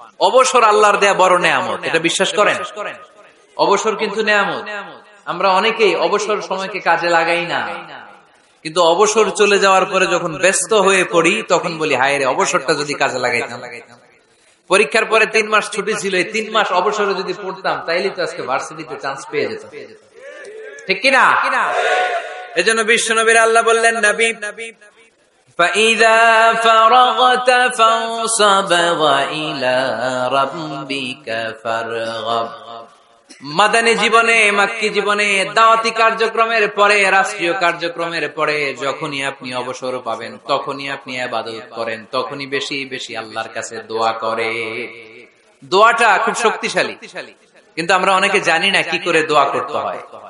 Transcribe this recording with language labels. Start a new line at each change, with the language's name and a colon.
Bangla: অবসর আল্লাহর দেয়া বড় নেয়ামত, এটা বিশ্বাস করেন? অবসর কিন্তু নেয়ামত। আমরা অনেকেই অবসর সময়কে কাজে লাগাই না। কিন্তু অবসর চলে যাওয়ার পরে যখন ব্যস্ত হয়ে পড়ি তখন বলি হায় রে, অবসরটা যদি কাজে লাগাইতাম। পরীক্ষার পরে 3 মাস ছুটি ছিল, এই 3 মাস অবসরে যদি পড়তাম তাইলে তো আজকে ভার্সিটিতে চান্স পেয়ে যেতাম, ঠিক কিনা? এজন্য বিশ্বনবীর আল্লাহ বললেন, নবী
Arabic: فَإِذَا فَرَغْتَ فَانصَبْ وَإِلَى رَبِّكَ فَارْغَب।
Bangla: মাদানী জীবনে, মাক্কি জীবনে, দাওয়াতি কার্যক্রমের পরে, রাষ্ট্রীয় কার্যক্রমের পরে যখনই আপনি অবসর পাবেন তখনই আপনি ইবাদত করেন, তখনই বেশি বেশি আল্লাহর কাছে দোয়া করে। দোয়াটা খুব শক্তিশালী, কিন্তু আমরা অনেকে জানি না কি করে দোয়া করতে হয়।